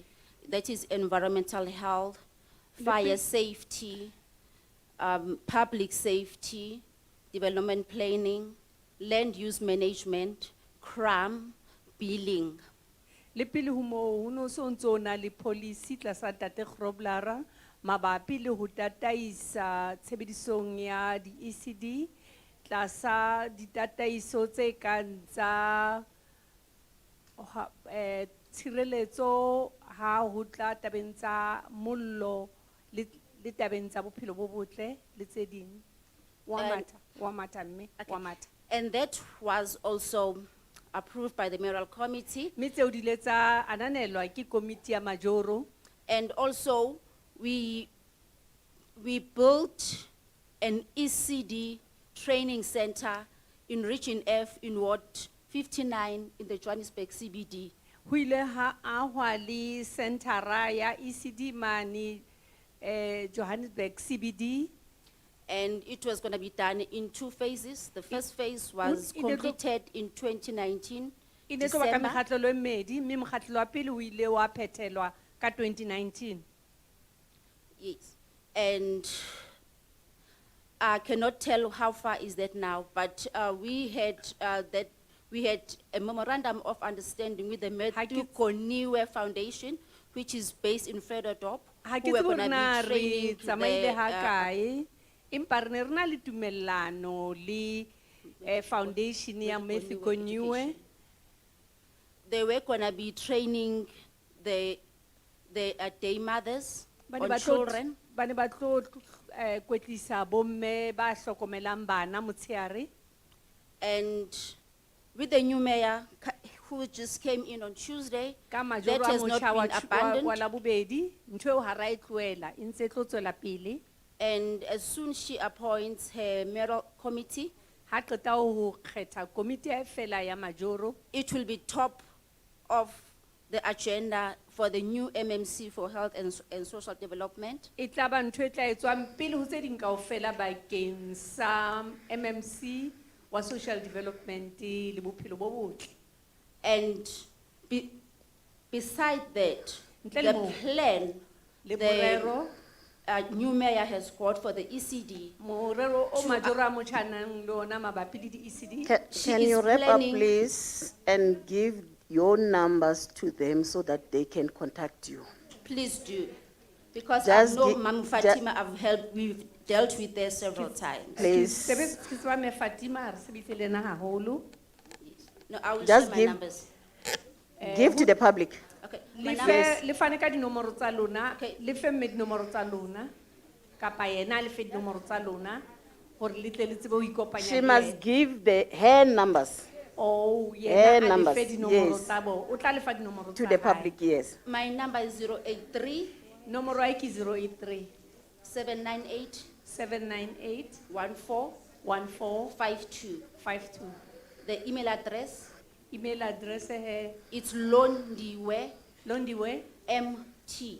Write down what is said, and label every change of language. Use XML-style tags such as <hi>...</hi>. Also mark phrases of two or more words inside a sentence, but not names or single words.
<en>That is environmental health, fire safety, public safety, development planning, land use management, crime, billing.</en> <st>Le pele ho moo ho no so ntse o na le policy tlasa Ntate Grobler mabapi le ho tataisa tshebedisong ya di ECD tlasa ditataiso tse kang tsa tshireletso ha ho tla tabeng tsa mollo le tabeng tsa bophelo bo botle le tse ding. Wa mata mme wa mata.</st> <en>And that was also approved by the mayoral committee.</en> <st>Mme tseo di ile tsa ananelwa ke komiti ya majoro.</st> <en>And also, we built an ECD training center in Region F in Ward 59 in the Johannesburg CBD.</en> <st>Ho ile ha ahwa le centera ya ECD mane Johannesburg CBD.</st> <en>And it was going to be done in 2 phases. The first phase was in the group- completed in 2019,</en> <st>E ne tlo ba ka</st> <en>December.</en> <st>mekgatlelo e mmedi mme mokgatlelo wa pele o ile wa phethelwa ka 2019.</st> <en>Yes. And I cannot tell how far is that now, but we had a memorandum of understanding with the Metropolitan Foundation, which is based in Frederdorp,</en> <st>Ha ke</st> <en>who were</en> <st>tsebe</st> <en>going</en> <st>hore</st> <en>to</en> <st>na</st> <en>be</en> <st>re</st> <en>training</en> <st>tsamaile ha kae empa re ne re na le tumellano le foundation ya Metropolitan.</st> <en>They were going to be training the day mothers on children.</en> <st>Ba ne ba tlo kwetlisa bomme ba hlokomelang bana motsheare.</st> <en>And with the new mayor who just came in on Tuesday,</en> <st>Ka</st> <en>that</en> <st>majoro a</st> <en>has not</en> <st>motjha wa</st> <en>been abandoned.</en> <st>wa labobedi ntho eo ha ra e tlohela e ntse e tlo tswela pele.</st> <en>And as soon as she appoints her mayoral committee,</en> <st>ha qeta ho kgetha komiti e fela ya majoro,</st> <en>it will be top of the agenda for the new MMC for health and social development.</en> <st>E tla ba ntho e tla etswang pele ho tse ding kaofela bakeng sa MMC wa</st> <en>social development</en> <st>le bophelo bo botle.</st> <en>And beside that,</en> <st>Ntle le</st> <en>the</en> <st>moo,</st> <en>plan</en> <st>le</st> <en>the</en> <st>morero,</st> <en>new mayor has got for the ECD.</en> <st>morero o majoro a motjha a nang le ona mabapi le di-ECD.</st> <en>Can you wrap up, please, and give your numbers to them so that they can contact you? Please do. Because Just I know gi- Mam Fatima, we've dealt with there several times. Please.</en> <st>Ke sebetse wa me Fatima, re sebetse le ena haholo.</st> <en>No, I will Just share my give- numbers. Give to the public. Okay, my</en> <st>Le</st> <en>numbers.</en> <st>fe le fane ka dinomoro tsa lona, le fe mme dinomoro tsa lona, kapa yena le fe dinomoro tsa lona, hore le tle le tsebe ho ikopanya</st> <en>She</en> <st>le</st> <en>must</en> <st>yena.</st> <en>give her numbers Oh, Her</en> <st>yena a le</st> <en>numbers,</en> <st>fe dinomoro</st> <en>yes.</en> <st>tsa bo. O tla le fa dinomoro</st> <en>to</en> <st>tsa</st> <en>the</en> <st>hae.</st> <en>public, yes. My number is 083</en> <st>Nomoro ya ke 083</st> <en>798</en> <st>798</st> <en>14</en> <st>14</st> <en>52.</en> <st>52.</st> <en>The email address, Email address he it's londiwe</en> <st>Londiwe mt</st>